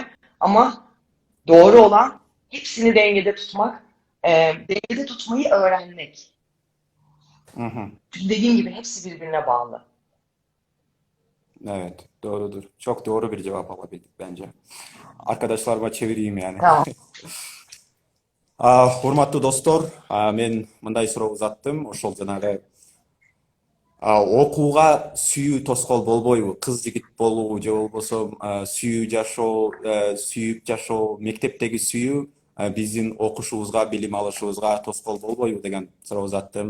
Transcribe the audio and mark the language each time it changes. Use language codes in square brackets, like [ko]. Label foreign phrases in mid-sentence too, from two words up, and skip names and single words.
[tr] Ama doğru olan hepsini dengede tutmak, dengede tutmayı öğrenmek. Hı hı. Çünkü dediğim gibi hepsi birbirine bağlı. Evet, doğrudur. Çok doğru bir cevap alabildik bence. Arkadaşlarıma çevireyim yani. Tamam. [ky] Урматтуу достор, мен мындай суроо узаттым. Ошол жанагы окууга сүйүү тоскоол болбойбу? Кыз жигит болуу же болбосо сүйүү жашоо, сүйүп жашоо, мектептеги сүйүү биздин окушубузга, билим алышыбызга тоскоол болбойбу деген суроо узаттым.